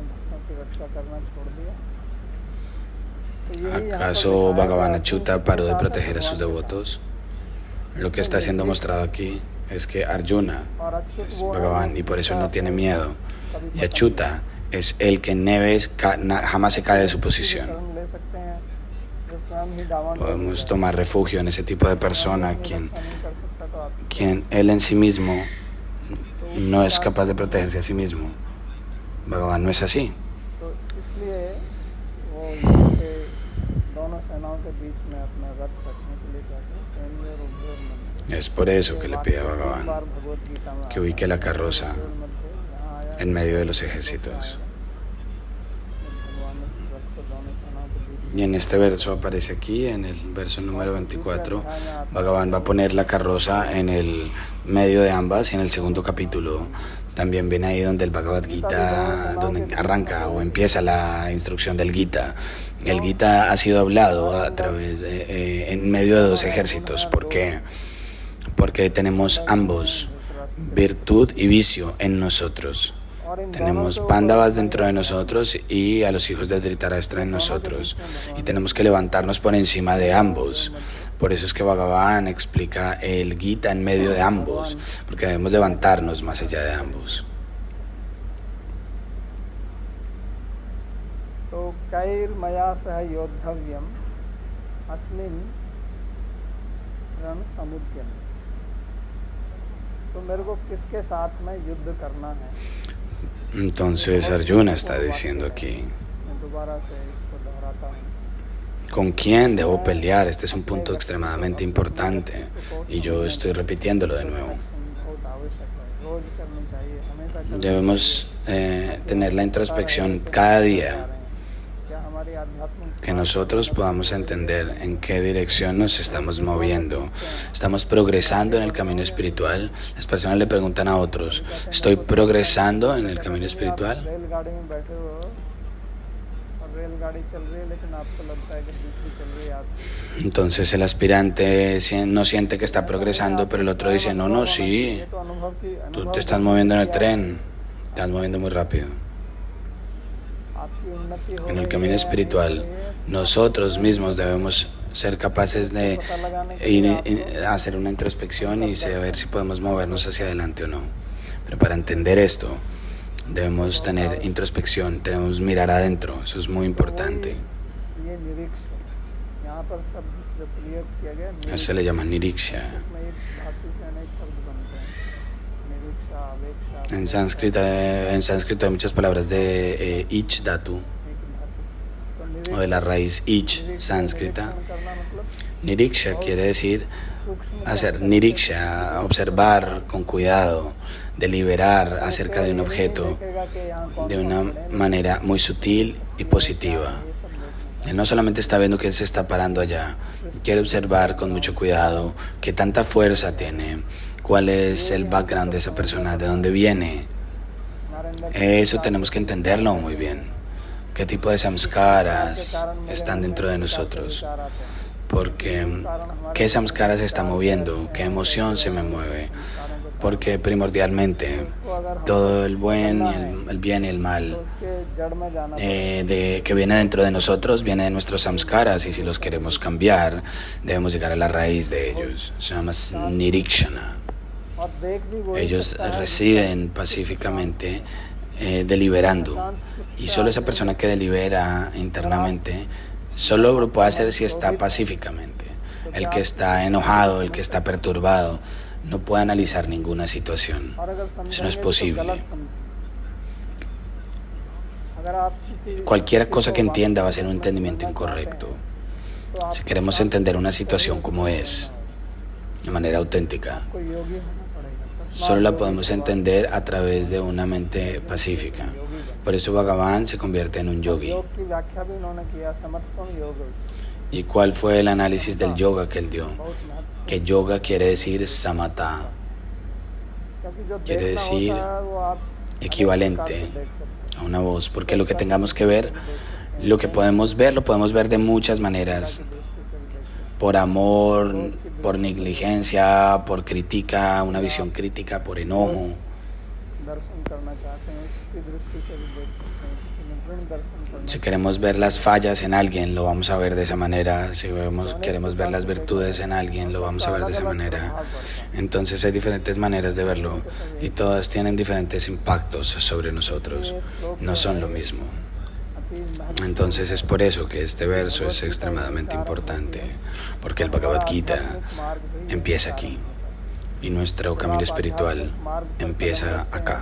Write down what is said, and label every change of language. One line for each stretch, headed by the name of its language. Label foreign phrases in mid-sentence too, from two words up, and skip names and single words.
Spanish: ¿Acaso Bhagavan Achyuta paró de proteger a sus devotos? Lo que está siendo mostrado aquí es que Arjuna es Bhagavan y por eso él no tiene miedo. Y Achyuta es el que jamás se cae de su posición.
Hindi: शरण ले सकते हैं जो स्वयं ही डावाडोल हो
Spanish: Podemos
Hindi: जाए।
Spanish: tomar refugio en ese tipo de persona
Hindi: अपनी
Spanish: quien
Hindi: रक्षा नहीं कर सकता तो आप
Spanish: él en sí mismo no es capaz de protegerse a sí mismo. Bhagavan no es así.
Hindi: तो इसलिए वो युद्ध के दोनों सेनाओं के बीच में अपना रथ रखने के लिए कहते हैं सैन्य और
Sanskrit: उभयोर मध्य।
Spanish: Es por eso que le pide a
Hindi: एक
Spanish: Bhagavan
Hindi: बार भगवत गीता में
Spanish: que ubique la carroza
Sanskrit: उभयोर मध्य
Hindi: यहाँ आया
Spanish: en medio de los ejércitos.
Hindi: भगवान ने इस रथ को दोनों सेनाओं के बीच
Spanish: Y en este verso aparece aquí, en el verso número 24, Bhagavan va a poner la carroza en el medio de ambas y en el segundo capítulo también viene ahí donde el Bhagavad Gita, donde arranca o empieza la instrucción del Gita. El Gita ha sido hablado a través en medio de dos ejércitos. ¿Por qué? Porque tenemos ambos, virtud y vicio en nosotros. Tenemos Pándavas dentro de nosotros y a los hijos de Dhritarashtra en nosotros. Y tenemos que levantarnos por encima de ambos. Por eso es que Bhagavan explica el Gita en medio de ambos, porque debemos levantarnos más allá de ambos.
Sanskrit: तो कैर्मया सह योद्धव्यम अस्मिन् रण समुद्यम।
Hindi: तो मेरे को किसके साथ में युद्ध करना है?
Spanish: Entonces Arjuna está diciendo aquí,
Hindi: मैं दोबारा से इसको दोहराता हूँ।
Spanish: ¿con quién debo pelear? Este es un punto extremadamente importante y yo estoy repitiéndolo de nuevo.
Hindi: बहुत आवश्यक है, रोज करनी चाहिए, हमेशा करनी
Spanish: Debemos tener la introspección cada día,
Hindi: क्या हमारी आध्यात्मिक
Spanish: que nosotros podamos entender en qué dirección nos estamos moviendo. ¿Estamos progresando en el camino espiritual? Las personas le preguntan a otros, ¿estoy progresando en el camino espiritual?
Hindi: रेलगाड़ी में बैठे हो और रेलगाड़ी चल रही है लेकिन आपको लगता है कि दूसरी चल रही है। आप
Spanish: Entonces el aspirante no siente que está progresando, pero el otro dice, no, no, sí,
Hindi: ये तो अनुभव की
Spanish: tú te estás moviendo en el tren, te estás moviendo muy rápido.
Hindi: आपकी उन्नति हो
Spanish: En el
Hindi: रही
Spanish: camino
Hindi: है,
Spanish: espiritual, nosotros mismos debemos ser capaces de hacer una introspección y saber si podemos movernos hacia adelante o no. Pero para entender esto, debemos tener introspección, debemos mirar adentro, eso es muy importante.
Hindi: ये निरीक्ष यहाँ पर शब्द जो प्रयोग किया गया
Spanish: Eso se le llama niriksha.
Hindi: में एक धातु से अनेक शब्द बनते हैं, निरीक्षा, अवेक्षा,
Spanish: En sánscrito hay muchas palabras de ich dhatu,
Hindi: एक धातु से। तो
Spanish: o de la raíz ich sánscrita.
Hindi: निरीक्षण करना मतलब
Spanish: Niriksha quiere decir
Hindi: सूक्ष्म
Spanish: hacer niriksha, observar con cuidado, deliberar acerca de un objeto
Hindi: देखेगा कि यहाँ कौन
Spanish: de una manera muy sutil y positiva.
Hindi: ये सब देखना।
Spanish: Él no solamente está viendo que él se está parando allá, quiere observar con mucho cuidado qué tanta fuerza tiene, cuál es el background de esa persona, de dónde viene.
Hindi: हमारे अंदर
Spanish: Eso tenemos que entenderlo muy bien. ¿Qué tipo de samskaras están dentro de nosotros?
Hindi: विचार आते हैं।
Spanish: Porque qué samskara se está moviendo, qué emoción se me mueve. Porque primordialmente todo el buen y el bien y el mal
Hindi: तो उसके जड़ में जाना
Spanish: que viene dentro de nosotros viene de nuestros samskaras, y si los queremos cambiar debemos llegar a la raíz de ellos. Se llama nirikshana.
Hindi: और देख भी वो
Spanish: Ellos residen pacíficamente deliberando, y solo esa persona que delibera internamente solo lo puede hacer si está pacíficamente. El que está enojado, el que está perturbado, no puede analizar ninguna situación.
Hindi: और अगर
Spanish: Eso no es
Hindi: समझेंगे तो
Spanish: posible.
Hindi: गलत समझेंगे। अगर आप किसी
Spanish: Cualquier cosa que entienda va a ser un entendimiento incorrecto.
Hindi: तो
Spanish: Si queremos entender una situación como es, de manera auténtica,
Hindi: आपको योगी होना पड़ेगा।
Spanish: solo la podemos entender a través de una mente pacífica. Por eso Bhagavan se convierte en un yogi.
Hindi: योग की व्याख्या भी उन्होंने किया, समर्थन योग,
Spanish: ¿Y cuál fue el análisis del yoga que él dio?
Hindi: बहुत महत्व,
Spanish: Que yoga quiere decir samata,
Hindi: क्योंकि जो
Spanish: quiere
Hindi: देखना
Spanish: decir
Hindi: होता है वो आप
Spanish: equivalente
Hindi: देख सकते हैं।
Spanish: a una voz, porque lo que tengamos que ver, lo podemos ver de muchas maneras, por amor, por negligencia, por crítica, una visión crítica, por enojo.
Hindi: दर्शन करना चाहते हैं उसकी दृष्टि से भी देख सकते हैं। किसी ने ऋण दर्शन करना
Spanish: Si queremos ver las fallas en alguien, lo vamos a ver de esa manera. Si queremos ver las virtudes en alguien, lo vamos a ver de esa manera. Entonces hay diferentes maneras de verlo y todas tienen diferentes impactos sobre nosotros. No son lo mismo. Entonces es por eso que este verso es extremadamente importante, porque el Bhagavad Gita empieza aquí y nuestro camino espiritual empieza acá.